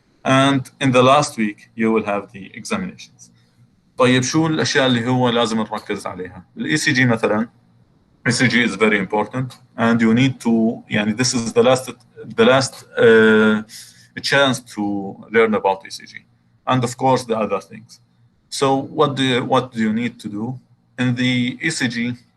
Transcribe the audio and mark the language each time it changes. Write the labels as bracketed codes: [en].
[en] And in the last week, you will have the examinations. [ar] طيب, شو الأشياء اللي هو لازم نركز عليها؟ ECG مثلا. [en] ECG is very important, and you need to. This is the last chance to learn about ECG, and of course the other things. So what do you need to do in the ECG?